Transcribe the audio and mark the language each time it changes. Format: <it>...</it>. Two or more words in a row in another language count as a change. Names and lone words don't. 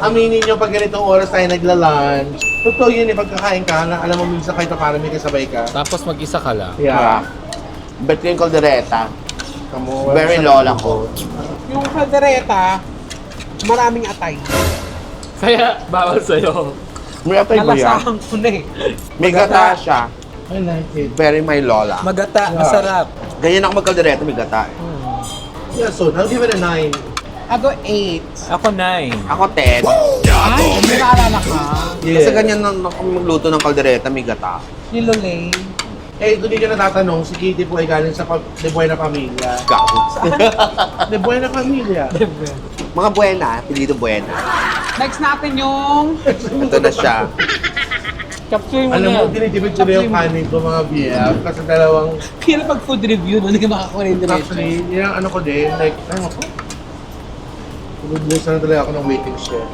<tl>Aminin nyo, pag ganitong oras tayo</tl> <en>nagla-lunch,</en> <tl>totoo yun eh, pagkakain ka, alam mo minsan kahit na parang may kasabay ka. Tapos mag-isa ka lang.</tl> <en>Yeah.</en> <tl>Bet ko yung kaldereta. Kamu,</tl> <en>Very lola ko.</en> <tl>Yung kaldereta, maraming atay. Kaya bawal sa'yo. May atay ba yan? Nalasahan ko na eh. May gata siya.</tl> <en>I like it. Very my lola.</en> <tl>Magata, masarap. Ganyan ako magkaldereta, may gata.</tl> <en>Yeah, so, I'll give it a 9.</en> <tl>Ako 8. Ako 9. Ako 10. Ay, may naalala ka. Kasi ganyan na ako magluto ng kaldereta, may gata. Ni Lolay. Eh, kung hindi ka natatanong, si Kitty po ay galing sa De Buena Familia. Gago. De Buena Familia.</tl> <es>Mga buena, pilido buena.</es> <en>Next natin</en> <tl>yung... Ito na siya. Capture mo Alam mo, na. tinitipid ko na yung kanin ko</tl> <en>mga BF</en> <tl>kasi dalawang, Kaya pag</tl> <en>food review,</en> <tl>no, hindi ka makakuha rin diretso. actually, yun ang ano ko din, like, ano ko? Lubos na talaga ako ng</tl> <en>waiting chef.</en>